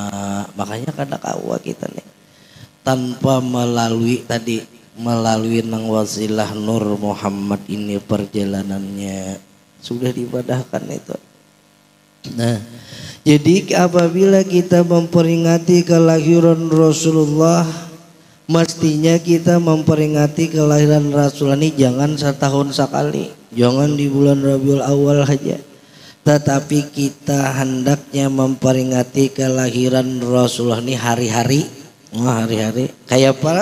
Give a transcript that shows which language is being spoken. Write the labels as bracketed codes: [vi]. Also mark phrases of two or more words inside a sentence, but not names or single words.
[bjn] Makanya kada kawa kita nih tanpa melalui tadi, melalui nang wasilah Nur Muhammad ini perjalanannya sudah dipadahkan itu. [id] Nah, jadi apabila kita memperingati kelahiran Rasulullah, mestinya kita memperingati kelahiran Rasulullah ini jangan setahun sekali, jangan di bulan Rabiul Awal saja, tetapi kita hendaknya memperingati kelahiran Rasulullah ini hari-hari. Hari-hari kayak apa?